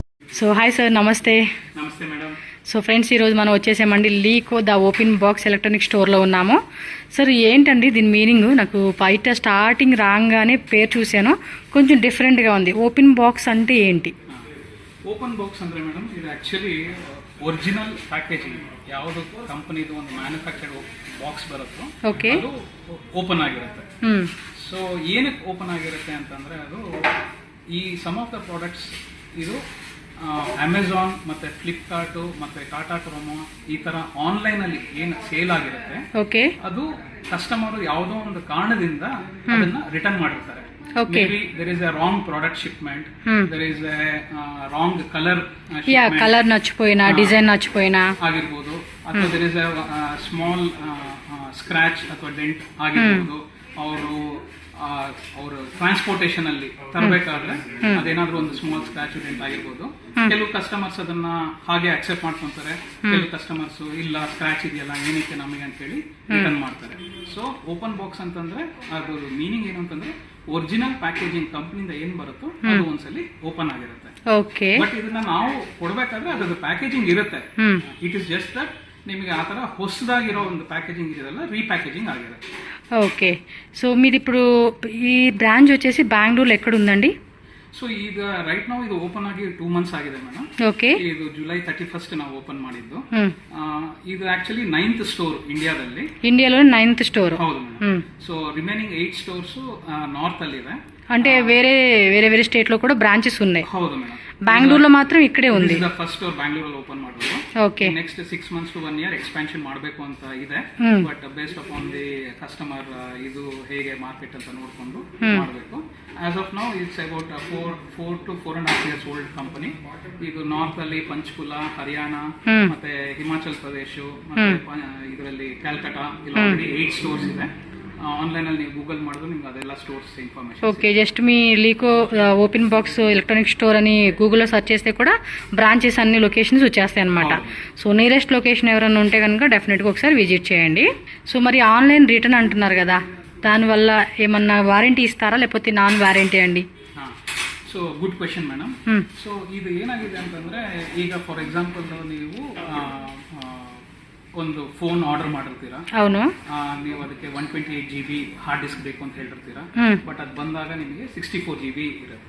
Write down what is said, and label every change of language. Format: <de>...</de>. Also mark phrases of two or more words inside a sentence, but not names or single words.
<te>సో</te> <en>Hi sir,</en> <te>నమస్తే. నమస్తే మేడం. సో ఫ్రెండ్స్, ఈరోజు మనం వచ్చేసామండి లీకో ద ఓపెన్ బాక్స్ ఎలక్ట్రానిక్ స్టోర్లో ఉన్నాము. సార్ ఏంటండి దీని మీనింగ్? నాకు బయట స్టార్టింగ్ రాగానే పేరు చూశాను, కొంచెం డిఫరెంట్గా ఉంది. ఓపెన్ బాక్స్ అంటే ఏంటి?</te> <kn>ಓಪನ್ ಬಾಕ್ಸ್ ಅಂದ್ರೆ ಮೇಡಮ್ ಇದು ಆಕ್ಚುಲಿ</kn> <en>original packaging</en> <kn>ಯಾವುದು ಕಂಪನಿದು ಒಂದು</kn> <en>manufactured box</en> <kn>ಬರುತ್ತೋ ಓಕೆ, ಅದು ಓಪನ್ ಆಗಿರುತ್ತೆ. ಸೊ ಏನಕ್ಕೆ ಓಪನ್ ಆಗಿರುತ್ತೆ ಅಂತಂದ್ರೆ ಅದು ಈ</kn> <en>some of the products</en> <kn>ಇದು ಅಮೆಝಾನ್ ಮತ್ತೆ ಫ್ಲಿಪ್ಕಾರ್ಟ್ ಮತ್ತೆ ಟಾಟಾ ಕ್ರೋಮೋ ಈ ತರ ಆನ್ಲೈನ್ ಅಲ್ಲಿ ಏನು ಸೇಲ್ ಆಗಿರುತ್ತೆ, ಓಕೆ, ಅದು ಕಸ್ಟಮರ್ ಯಾವುದೋ ಒಂದು ಕಾರಣದಿಂದ ಅದನ್ನ ರಿಟರ್ನ್ ಮಾಡಿರ್ತಾರೆ.</kn> <en>Okay. Maybe there is a wrong product shipment, there is a wrong color shipment.</en> <te>కలర్ నచ్చిపోయినా, డిజైన్ నచ్చిపోయినా</te> <kn>ಆಗಿರ್ಬೋದು, ಅಥವಾ</kn> <en>there is a small scratch</en> <kn>ಅಥವಾ ಡೆಂಟ್ ಆಗಿರ್ಬೋದು. ಅವರು ಟ್ರಾನ್ಸ್ಪೋರ್ಟೇಷನ್ ಅಲ್ಲಿ ತರಬೇಕಾದ್ರೆ ಅದೇನಾದ್ರೂ ಒಂದು</kn> <en>small scratch dent</en> <kn>ಆಗಿರ್ಬೋದು. ಕೆಲವು ಕಸ್ಟಮರ್ಸ್ ಅದನ್ನ ಹಾಗೆ ಅಕ್ಸೆಪ್ಟ್ ಮಾಡ್ಕೊಂತಾರೆ, ಕೆಲವು ಕಸ್ಟಮರ್ಸ್ ಇಲ್ಲ ಸ್ಕ್ರಾಚ್ ಇದೆಯಲ್ಲ ಏನಕ್ಕೆ ನಮಗೆ ಅಂತ ಹೇಳಿ ರಿಟರ್ನ್ ಮಾಡ್ತಾರೆ. ಸೊ ಓಪನ್ ಬಾಕ್ಸ್ ಅಂತಂದ್ರೆ ಅದು ಮೀನಿಂಗ್ ಏನು ಅಂತಂದ್ರೆ</kn> <en>original packaging</en> <kn>ಕಂಪನಿಯಿಂದ ಏನ್ ಬರುತ್ತೋ ಅದು ಒಂದ್ಸಲಿ ಓಪನ್ ಆಗಿರುತ್ತೆ. ಬಟ್ ಇದನ್ನ ನಾವು ಕೊಡ್ಬೇಕಾದ್ರೆ ಅದ್ರದ್ದು ಪ್ಯಾಕೇಜಿಂಗ್ ಇರುತ್ತೆ.</kn> <en>It is just that</en> <kn>ನಿಮಗೆ ಆ ತರ ಹೊಸದಾಗಿರೋ ಒಂದು ಪ್ಯಾಕೇಜಿಂಗ್ ಇದೆಲ್ಲ ರೀಪ್ಯಾಕೇಜಿಂಗ್ ಆಗಿರುತ್ತೆ.</kn> <te>ఓకే. సో మీది ఇప్పుడు ఈ బ్రాంచ్ వచ్చేసి బెంగళూరులో ఎక్కడ ఉందండి?</te> <kn>ಸೊ ಈಗ ರೈಟ್ ನಾವು ಇದು ಓಪನ್ ಆಗಿ 2 months ಆಗಿದೆ ಮೇಡಮ್. ಓಕೆ, ಇದು ಜುಲೈ 31st ನಾವು ಓಪನ್ ಮಾಡಿದ್ದು. ಇದು ಆಕ್ಚುಲಿ 9th ಸ್ಟೋರ್ ಇಂಡಿಯಾದಲ್ಲಿ.</kn> <te>ఇండియాలో 9th స్టోర్.</te> <kn>ಹೌದು ಮೇಡಮ್. ಸೊ ರಿಮೈನಿಂಗ್ 8 ಸ್ಟೋರ್ಸ್ ನಾರ್ತ್ ಅಲ್ಲಿ ಇದೆ.</kn> <te>అంటే వేరే వేరే వేరే స్టేట్ లో కూడా బ్రాంచెస్ ఉన్నాయి.</te> <kn>ಹೌದು ಮೇಡಮ್.</kn> <te>బెంగళూరులో మాత్రం ఇక్కడే ఉంది.</te> <en>First store</en> <kn>ಬ್ಯಾಂಗ್ಳೂರಲ್ಲಿ ಓಪನ್ ಮಾಡೋದು. ಓಕೆ, ನೆಕ್ಸ್ಟ್</kn> <en>6 months to 1 year</en> <kn>ಎಕ್ಸ್ಪಾನ್ಷನ್ ಮಾಡಬೇಕು ಅಂತ ಇದೆ.</kn> <en>But based upon the customer</en> <kn>ಇದು ಹೇಗೆ ಮಾರ್ಕೆಟ್ ಅಂತ ನೋಡ್ಕೊಂಡು ಮಾಡಬೇಕು.</kn> <en>As of now it's about 4 to 4.5 years old company.</en> <kn>ಇದು ನಾರ್ತ್ ಅಲ್ಲಿ ಪಂಚಕುಲ, ಹರಿಯಾಣ ಮತ್ತೆ ಹಿಮಾಚಲ್ ಪ್ರದೇಶ ಮತ್ತೆ ಇದರಲ್ಲಿ ಕ್ಯಾಲ್ಕಟಾ ಇಲ್ಲಿ ಆಲ್ರೆಡಿ 8 ಸ್ಟೋರ್ಸ್ ಇದೆ. ಆನ್ಲೈನ್ ಅಲ್ಲಿ ನೀವು ಗೂಗಲ್ ಮಾಡಿದ್ರೆ ನಿಮ್ಗೆ ಅದೆಲ್ಲ</kn> <en>stores information.</en> <te>ఓకే, జస్ట్ మీ లీకో ఓపెన్ బాక్స్ ఎలక్ట్రానిక్ స్టోర్ అని గూగుల్లో సెర్చ్ చేస్తే కూడా బ్రాంచెస్ అన్ని లొకేషన్స్ వచ్చేస్తాయి అనమాట. సో</te> <en>nearest location</en> <te>ఎవరైనా ఉంటే కనుక డెఫినెట్గా ఒకసారి విజిట్ చేయండి. సో మరి</te> <en>online return</en> <te>అంటున్నారు కదా, దానివల్ల ఏమన్నా వారంటీ ఇస్తారా లేకపోతే</te> <en>non warranty</en> <te>అండి?</te> <en>So good question madam.</en> <kn>ಸೊ ಇದು ಏನಾಗಿದೆ ಅಂತಂದ್ರೆ ಈಗ</kn> <en>for example</en> <kn>ನೀವು ಒಂದು</kn> <en>phone order</en> <kn>ಮಾಡಿರ್ತೀರಾ.</kn> <te>అవును.</te> <kn>ನೀವು ಅದಕ್ಕೆ 128 GB</kn> <en>hard disk</en> <kn>ಬೇಕು ಅಂತ ಹೇಳಿರ್ತೀರಾ. ಬಟ್ ಅದು ಬಂದಾಗ ನಿಮಗೆ 64 GB ಇರುತ್ತೆ.</kn>